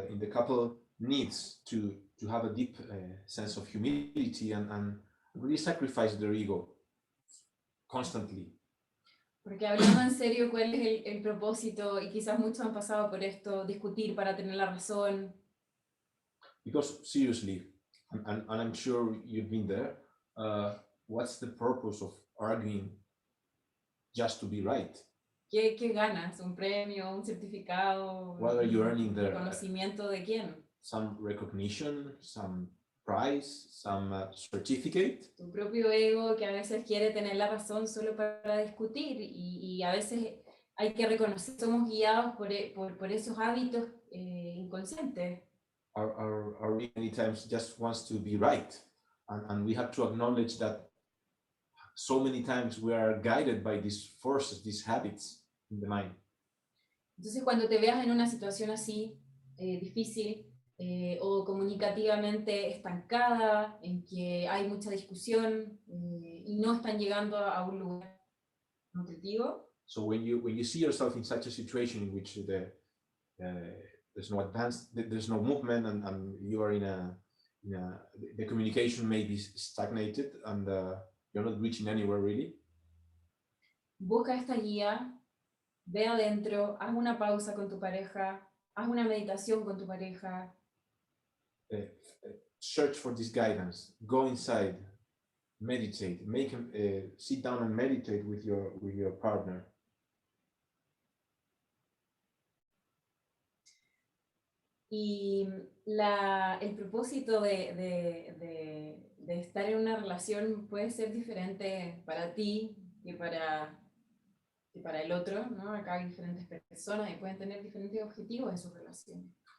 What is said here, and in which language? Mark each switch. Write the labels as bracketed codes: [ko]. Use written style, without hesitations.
[en] couple needs to have a deep sense of humility and really sacrifice their ego constantly. [es] Porque hablando en serio, ¿cuál es el propósito? Y quizás muchos han pasado por esto, discutir para tener la razón. [en] Because seriously, and I'm sure you've been there, what's the purpose of arguing just to be right? [es] ¿Qué ganas? ¿Un premio? ¿Un certificado? [en] What are you earning there? [es] ¿Reconocimiento de quién? [en] Some recognition, some prize, some certificate. [es] Tu propio ego que a veces quiere tener la razón solo para discutir y a veces hay que reconocer que somos guiados por esos hábitos inconscientes. [en] Our many times just wants to be right, and we have to acknowledge that so many times we are guided by these forces, these habits in the mind. [es] Entonces cuando te veas en una situación así difícil o comunicativamente estancada, en que hay mucha discusión y no están llegando a un lugar nutritivo. [en] So when you see yourself in such a situation in which there's no advance, there's no movement, and you are the communication may be stagnated, and you're not reaching anywhere really. [es] Busca esta guía, ve adentro, haz una pausa con tu pareja, haz una meditación con tu pareja. [en] Search for this guidance. Go inside, meditate, sit down and meditate with your partner. [es] Y el propósito de estar en una relación puede ser diferente para ti que para el otro, ¿no? Acá hay diferentes personas y pueden tener diferentes objetivos en su relación.